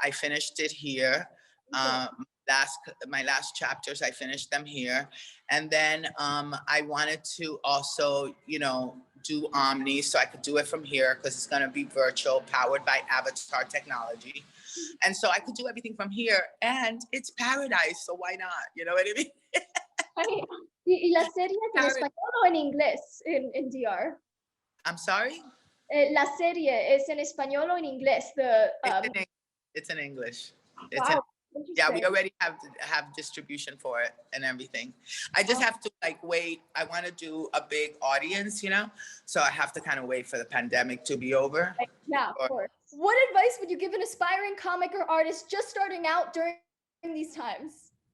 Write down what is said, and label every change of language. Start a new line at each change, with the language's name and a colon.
English: I finished it here. My last chapters, I finished them here, and then I wanted to also, do Omni, so I could do it from here because it's going to be virtual, powered by Avatar technology. And so I could do everything from here, and it's paradise, so why not? You know what I mean?
Spanish: ¿Y la serie es en español o en inglés en DR?
English: I'm sorry?
Spanish: La serie es en español o en inglés?
English: It's in English. Wow. Yeah, we already have distribution for it and everything. I just have to wait. I want to do a big audience, so I have to kind of wait for the pandemic to be over. Yeah, of course. What advice would you give an aspiring comic or artist just starting out during these times?